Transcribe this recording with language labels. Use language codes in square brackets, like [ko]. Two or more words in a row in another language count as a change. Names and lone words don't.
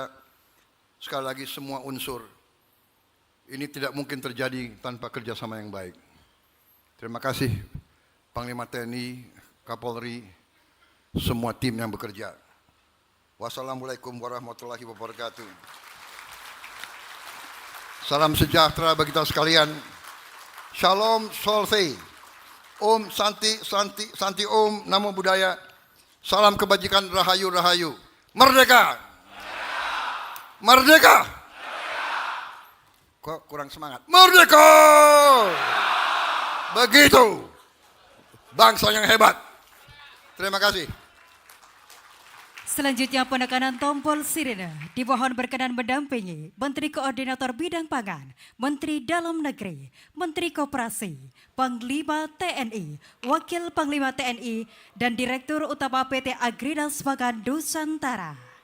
[id] Sekali lagi semua unsur. Ini tidak mungkin terjadi tanpa kerjasama yang baik. Terima kasih Panglima TNI, Kapolri, semua tim yang bekerja. [ar] والسلام عليكم ورحمة الله وبركاته. [id] Salam sejahtera bagi kita sekalian. Shalom Solvei. [sa] Om Santi Santi Santi Om Namo Buddhaya. [id] Salam kebajikan, rahayu rahayu. Merdeka. Merdeka. Kok kurang semangat? Merdeka. Begitu. Bangsa yang hebat. Terima kasih. Selanjutnya penekanan tombol sirine dimohon berkenan mendampingi Menteri Koordinator Bidang Pangan, Menteri Dalam Negeri, Menteri Koperasi, Panglima TNI, Wakil Panglima TNI, dan Direktur Utama PT Agridas Pangan Nusantara.